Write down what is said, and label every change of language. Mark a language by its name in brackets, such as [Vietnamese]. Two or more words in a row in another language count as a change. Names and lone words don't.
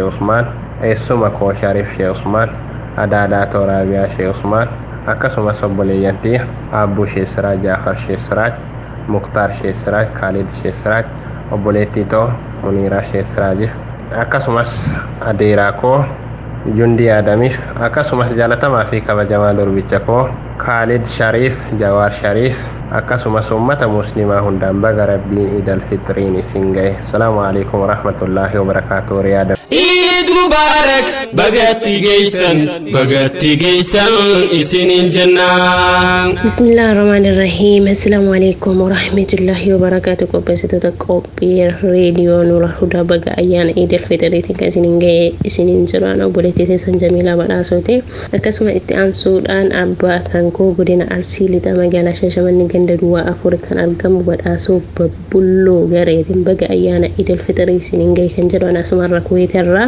[Oromo] Usmaan eessuma koo Shariif Shee Usmaan adaadaa too Raabiyaa Shee Usmaan akkasumas obboleeyyantii Abbuu Shee Siraaj Jaafar Shee Siraaj Muktaar Shee Siraaj Khaalid Shee Siraaj obboleettii too Muniiraa Shee Siraajiif akkasumas adeeraa koo Jundii Adamiif akkasumas jaalatamaa fi kabajamaa durbicha koo Khaalid Shariif Jawaar Shariif akkasumas ummata muslimaa hundaan baga rabbiin iidal fitriin isin ga'e. [Arabic] السلام عليكم ورحمة الله وبركاته. [Oromo] Riyaada. [Arabic] عيد مبارك [Oromo] bagatti geysan isinin jannah. [Arabic] بسم الله الرحمن الرحيم. السلام عليكم ورحمة الله وبركاته. [Oromo] Qopheessitoota qophii reediyoo Nuura Hudaa baga ayyaana Eid al-Fitriitiin kan isinin ga'e isinin jiraan obboleettii teessan Jamiilaa Badhaasooti. Akkasuma itti aansuudhaan abbaa tankoo godina Arsii lixa magaalaa Shaashamannii ganda duwwaa 4 kan argamu Badhaasoo Babbulloo gareetiin baga ayyaana Eid al-Fitrii isinin ga'e kan jedhu asumarra kuweeterraa.